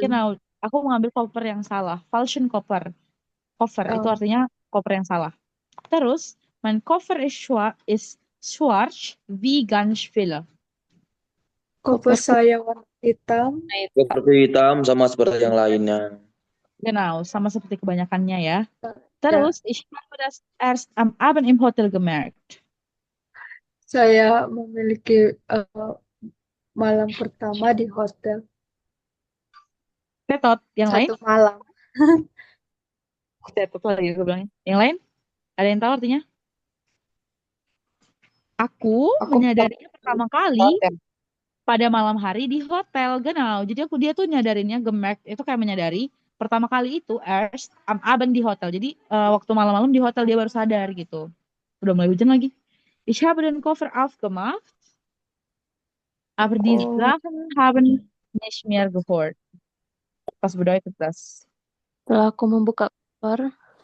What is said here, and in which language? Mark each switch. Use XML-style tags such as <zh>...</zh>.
<id>Genau, aku mengambil koper yang salah.</id> <de>Falschen Koffer. Koffer itu Oh.</de> <id>artinya koper yang salah.</id> <de>Terus, mein Koffer ist schwarz wie ganz viele.</de> <id>Koper saya warna hitam. Seperti hitam sama seperti yang lainnya. Genau, sama seperti kebanyakannya ya. Ya.</id> <de>Terus, ich habe das erst am Abend im Hotel gemerkt.</de> <id>Saya memiliki malam pertama di hotel. Tetot, yang lain? Satu malam. Tetot lagi gue bilangnya. Yang lain? Ada yang tahu artinya? Aku menyadarinya pertama kali pada malam hari di hotel. Genau. Jadi dia tuh nyadarinnya gemerkt itu kayak menyadari pertama kali itu</id> <de>erst am Abend</de> <id>di hotel. Jadi waktu malam-malam di hotel dia baru sadar gitu. Udah mulai hujan lagi.</id> <de>Ich habe den Koffer aufgemacht, aber die Sachen haben nicht mehr gehört. Was bedeutet das?</de> <id>Setelah aku membuka koper,</id>